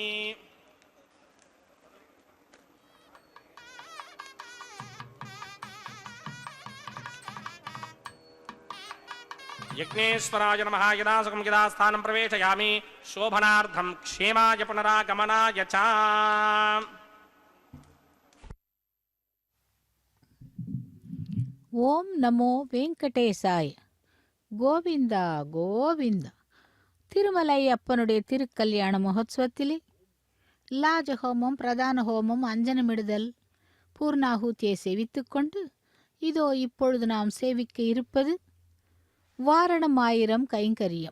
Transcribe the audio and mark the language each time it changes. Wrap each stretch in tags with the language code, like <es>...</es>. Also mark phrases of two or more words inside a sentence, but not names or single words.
<sa>यज्ञेश्वराय नमः यदा सुखं यदा स्थानं प्रवेशयामि शोभनार्थं क्षेमाय पुनरागमनाय च ओम् नमो वेङ्कटेशाय.</sa> <ta>கோவிந்தா கோவிந்தா. திருமலை அப்பனுடைய திருக்கல்யாண மகோத்சவத்திலே லாஜஹோமம், பிரதான ஹோமம், அஞ்சனமிடுதல், பூர்ணாகூத்தியை சேவித்துக்கொண்டு இதோ இப்பொழுது நாம் சேவிக்க இருப்பது வாரணம் ஆயிரம் கைங்கரியம்.</ta>